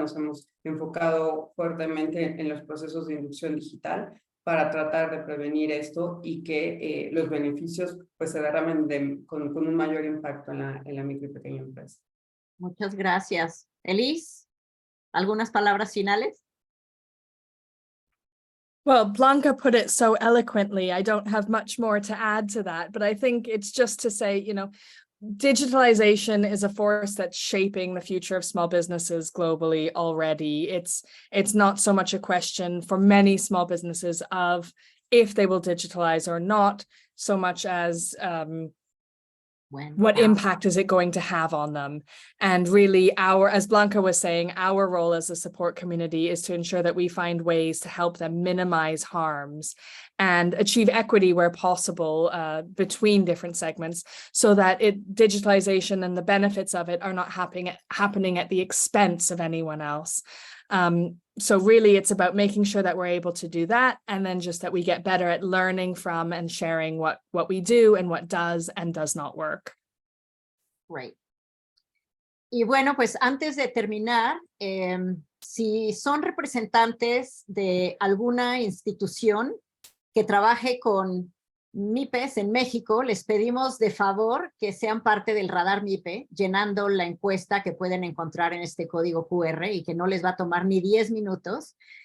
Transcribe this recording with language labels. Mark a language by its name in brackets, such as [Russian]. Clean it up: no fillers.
[Spanish] Nos hemos enfocado fuertemente en los procesos de inducción digital para tratar de prevenir esto y que los beneficios pues se derramen con un mayor impacto en la micro y pequeña empresa. Muchas gracias. Elise, ¿algunas palabras finales? [English] Well, Blanca put it so eloquently. I don't have much more to add to that, but I think it's just to say, you know, digitalization is a force that's shaping the future of small businesses globally already. It's not so much a question for many small businesses of if they will digitalize or not, so much as what impact is it going to have on them? And really as Blanca was saying, our role as a support community is to ensure that we find ways to help them minimize harms and achieve equity where possible between different segments so that digitalization and the benefits of it are not happening at the expense of anyone else. So really it's about making sure that we're able to do that, and then just that we get better at learning from and sharing what we do and what does and does not work. Great. [Spanish] Y bueno, pues antes de terminar, si son representantes de alguna institución que trabaje con MYPES en México, les pedimos de favor que sean parte del radar MYPE, llenando la encuesta que pueden encontrar en este código QR y que no les va a tomar ni 10 minutos.